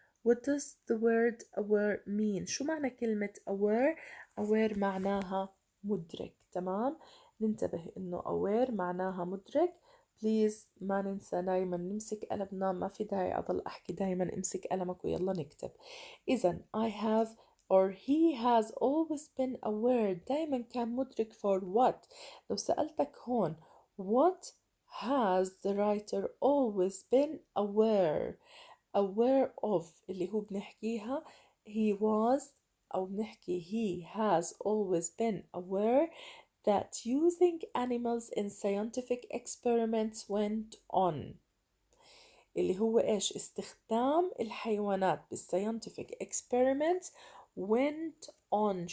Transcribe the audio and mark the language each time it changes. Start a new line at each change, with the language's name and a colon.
English: What does the word aware mean?
Arabic: شو معنى كلمة aware؟ aware معناها مدرك. تمام؟ ننتبه إنه aware معناها مدرك. بليز ما ننسى دايما نمسك قلمنا، ما في داعي أضل أحكي دايما امسك قلمك ويلا نكتب.
English: إذا I have or he has always been aware،
Arabic: دايما كان مدرك
English: for what.
Arabic: لو سألتك هون
English: what has the writer always been aware of
Arabic: اللي هو بنحكيها
English: he was، أو بنحكي he has always been aware that using animals in scientific experiments went on،
Arabic: اللي هو إيش؟ استخدام الحيوانات
English: بالscientific experiments went on.